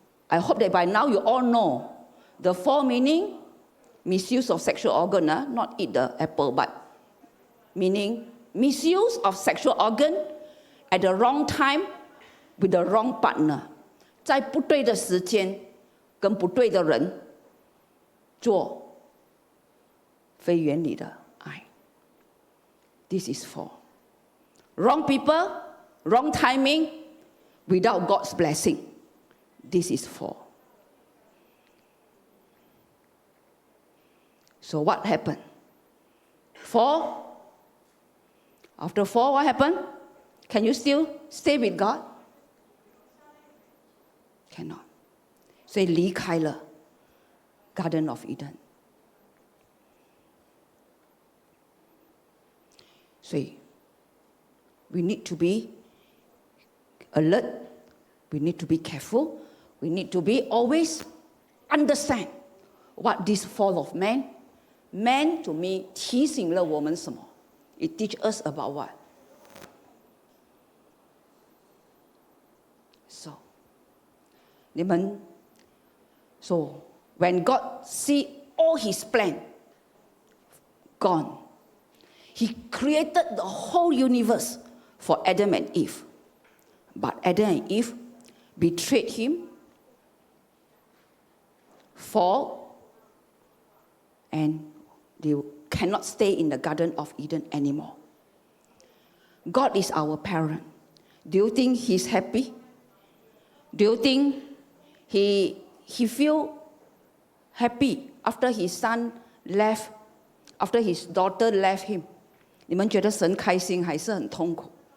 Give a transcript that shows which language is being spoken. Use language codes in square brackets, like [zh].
[en] I hope that by now you all know the fall meaning misuse of sexual organ, not eat the apple, but meaning misuse of sexual organ at the wrong time with the wrong partner. [zh] 在不对的时间跟不对的人做非原理的爱。 [en] This is fall. Wrong people, wrong timing, without God's blessing. This is fall. So what happened? Fall. After fall, what happened? Can you still stay with God? Cannot. [zh] 所以离开了 [en] Garden of Eden. [zh] 所以 [en] we need to be alert. We need to be careful. We need to be always understand what this fall of man. Man to me [zh] 提醒了我们什么？ [en] It teach us about what? So, [zh] 你们 [en] So, when God see all his plan gone, he created the whole universe for Adam and Eve. But Adam and Eve betrayed him, fall, and they cannot stay in the Garden of Eden anymore. God is our parent. Do you think he's happy? Do you think he feel happy after his son left, after his daughter left him? [zh] 你们觉得神开心还是很痛苦？